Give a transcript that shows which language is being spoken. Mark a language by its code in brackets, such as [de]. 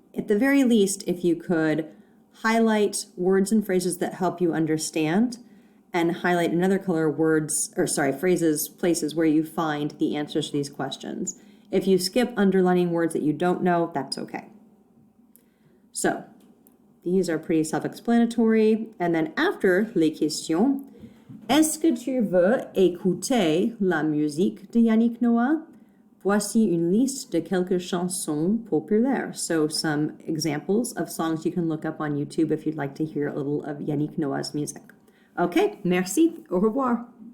[en] at the very least, if you could highlight words and phrases that help you understand, and highlight another color phrases, places where you find the answers to these questions. If you skip underlining words that you don't know, that's okay. So, these are pretty self-explanatory. And then after [fr] les questions, est-ce que tu veux écouter la musique de Yannick Noah? Voici une liste de quelques chansons populaires. [en] So some examples of songs you can look up on YouTube if you'd like to hear a little of Yannick Noah's music. Okay, [fr] merci, au revoir.